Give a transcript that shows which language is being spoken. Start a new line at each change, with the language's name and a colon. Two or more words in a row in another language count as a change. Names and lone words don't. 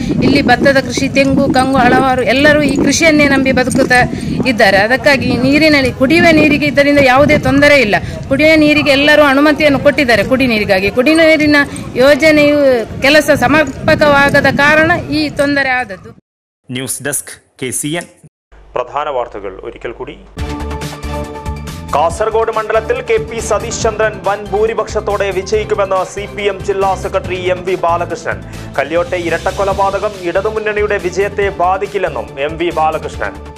Kannada: ಇಲ್ಲಿ ಭತ್ತದ ಕೃಷಿ, ತೆಂಗು, ಕಂಗು ಹಲವಾರು ಎಲ್ಲರೂ ಈ ಕೃಷಿಯನ್ನೇ ನಂಬಿ ಬದುಕುತ್ತಾ ಇದ್ದಾರೆ. ಅದಕ್ಕಾಗಿ ನೀರಿನಲ್ಲಿ ಕುಡಿಯುವ ನೀರಿಗೆ ಇದರಿಂದ ಯಾವುದೇ ತೊಂದರೆ ಇಲ್ಲ. ಕುಡಿಯುವ ನೀರಿಗೆ ಎಲ್ಲರೂ ಅನುಮತಿಯನ್ನು ಕೊಟ್ಟಿದ್ದಾರೆ. ಕುಡಿ ನೀರಿಗಾಗಿ ಕುಡಿ ನೀರಿನ ಯೋಜನೆಯು ಕೆಲಸ ಸಮರ್ಪಕವಾಗದ ಕಾರಣ ಈ ತೊಂದರೆ ಆದದ್ದು.
Malayalam: ന്യൂസ് ഡെസ്ക് KCN. പ്രധാന വാർത്തകൾ ഒരിക്കൽ കൂടി. കാസർഗോഡ് മണ്ഡലത്തിൽ KP സതീഷ് ചന്ദ്രൻ വൻ ഭൂരിപക്ഷത്തോടെ വിജയിക്കുമെന്ന് CPM ജില്ലാ സെക്രട്ടറി MV ബാലകൃഷ്ണൻ. കല്യോട്ടെ ഇരട്ടക്കൊലപാതകം ഇടതുമുന്നണിയുടെ വിജയത്തെ ബാധിക്കില്ലെന്നും MV ബാലകൃഷ്ണൻ.